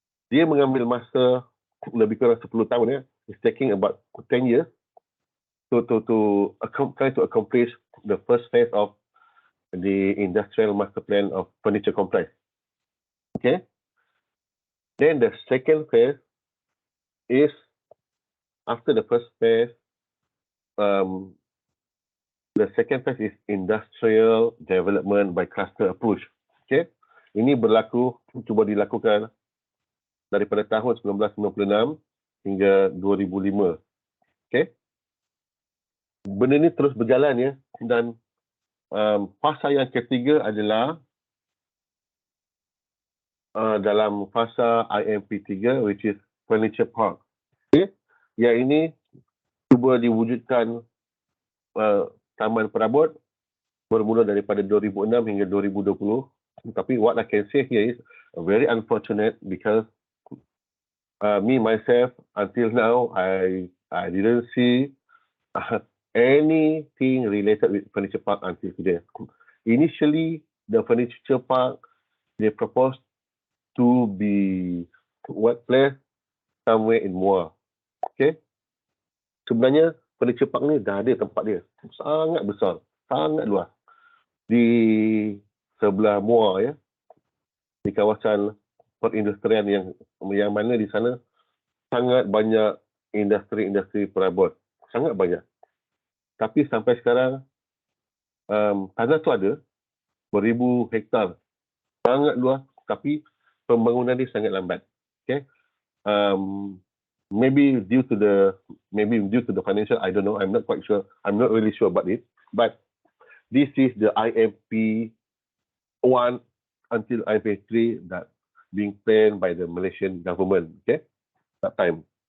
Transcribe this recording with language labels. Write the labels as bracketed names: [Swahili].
[Malay] Dia mengambil masa lebih kurang 10 tahun ya. [English] It's taking about 10 years to try to accomplish the first phase of the industrial master plan of furniture complex. Okay. Then the second phase is after the first phase. The second phase is industrial development by cluster approach. Okay. [Malay] Ini cuba dilakukan daripada tahun 1996 hingga 2005. Okay. Benda ni terus berjalan ya, dan fasa yang ketiga adalah dalam fasa IMP 3, [English] which is furniture park. [Malay] Okay. Yang ini cuba diwujudkan taman perabot bermula daripada 2006 hingga 2020. Tapi [English] what I can say here is very unfortunate because me myself until now I didn't see anything related with furniture park until today. Initially, the furniture park they proposed to be placed somewhere in Muar. [Malay] Okay. Sebenarnya furniture park ni dah ada tempat dia. Sangat besar, sangat luas. Di sebelah Muar ya. Di kawasan perindustrian yang mana di sana sangat banyak industri perabot. Sangat banyak. Tapi sampai sekarang tanah tu ada beribu hektar. Sangat luas tapi pembangunan dia sangat lambat. [English] Okay. Maybe due to the financial, I don't know. I'm not quite sure. I'm not really sure about it. But this is the IMP 1 until IMP 3 that being planned by the Malaysian government. Okay, that time.